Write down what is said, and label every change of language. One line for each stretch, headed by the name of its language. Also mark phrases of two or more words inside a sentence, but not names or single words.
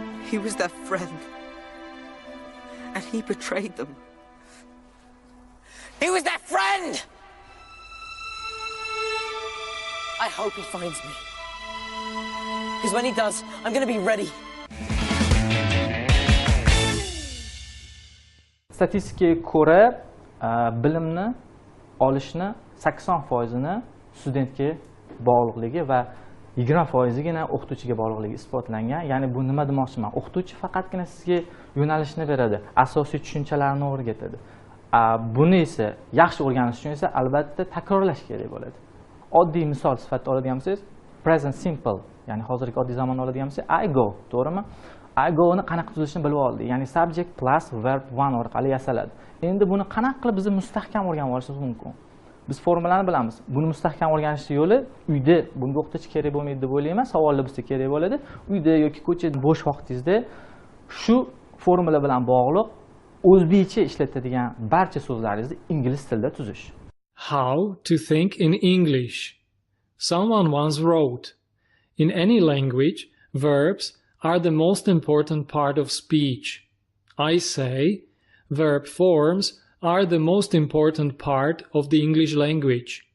English: He was their friend. And he betrayed them. He was their friend! I hope he finds me. Because when he does, I'm going to be ready.
Uzbek: Statistikaga ko'ra, bilimni olishni 80%ni studentga bog'liqligi va 20%gina o'qituvchiga bog'liqligi isbotlangan. Ya'ni bu nima demoqchiman? O'qituvchi faqatgina sizga yo'nalishni beradi, asosiy tushunchalarni o'rgatadi. Buni esa yaxshi o'rganish uchun esa albatta takrorlash kerak bo'ladi. Oddiy misol sifatida oladigan bo'lsangiz,
English: present simple,
Uzbek: ya'ni hozirgi oddiy zamonni oladigan bo'lsak,
English: I go, to'g'rimi? I go
Uzbek: ni qanaqa tuzilishini bilib oldik. Ya'ni
English: subject plus verb one
Uzbek: orqali yasaladi. Endi buni qanaqa qilib biz mustahkam o'rganib olishimiz mumkin? Biz formulani bilamiz. Buni mustahkam o'rganishning yo'li uyda bunga o'qituvchi kerak bo'lmaydi deb o'ylayman. Savollar bizga kerak bo'ladi. Uyda yoki ko'chada bo'sh vaqtingizda shu formula bilan bog'liq o'zbekcha ishlatadigan barcha so'zlaringizni ingliz tilida tuzish.
English: How to think in English. Someone once wrote, in any language, verbs are the most important part of speech. I say, verb forms are the most important part of the English language.